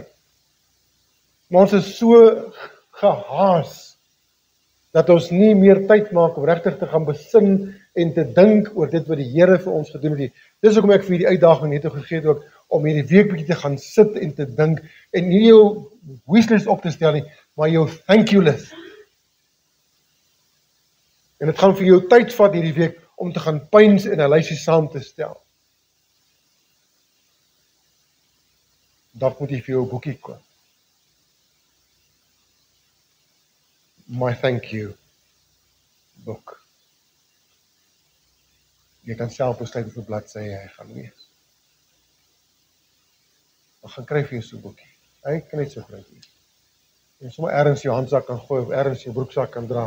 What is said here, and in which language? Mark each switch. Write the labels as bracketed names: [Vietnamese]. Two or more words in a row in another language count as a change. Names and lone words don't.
[Afrikaans] Maar ons is so gehaas, dat ons nie meer tyd maak om regtig te gaan besin en te dink oor dit wat die Here vir ons gedoen het. Dis hoekom ek vir die uitdaging net gegee het ook, om hierdie week bietjie te gaan sit en te dink en nie jou wishlist op te stel nie, maar jou [English] thank you list. [Afrikaans] En dit gaan vir jou tyd vat hierdie week om te gaan pyns en 'n lysie saam te stel. Dalk moet jy vir jou 'n boekie koop. My [English] thank you [Afrikaans] boek. Jy kan self besluit hoeveel bladsye jy gaan lees. Dan gaan kry vir jou so 'n boekie. Hy kan net so groot wees. En sommer ergens in jou handsak kan gooi of ergens in jou broeksak kan dra.